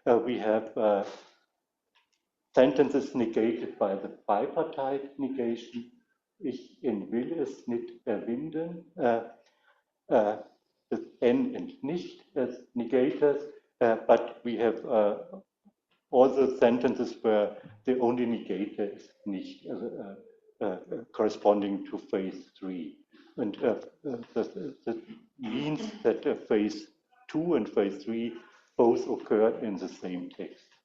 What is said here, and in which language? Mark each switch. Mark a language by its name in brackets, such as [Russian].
[English] We have sentences negated by the bipartite negation. [German] Ich will es nicht erwinden. [English] With N and nicht as negators, but we have also sentences where the only negator is nicht, corresponding to phase 3. And that means that phase 2 and phase 3 both occur in the same text.